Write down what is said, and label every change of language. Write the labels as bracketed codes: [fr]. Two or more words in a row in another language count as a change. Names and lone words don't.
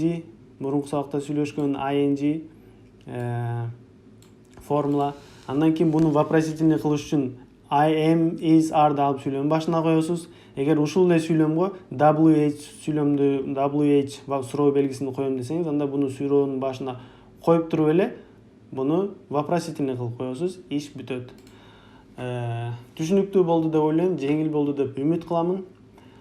[ky] ing мурунку сабакта сүйлөшкөн ing формула. Андан кийин буну вопросительный кылыш үчүн [en] I am, [ky] is, are'ды алып сүйлөмдүн башына коесуз. Эгер ушул эле сүйлөмгө WH суроо белгисин коем десеңиз, анда буну суроонун башына коюп туруп эле буну вопросительный кылып коесуз, иш бүтөт. Түшүнүктүү болду деп ойлойм, жеңил болду деп үмүт кыламын.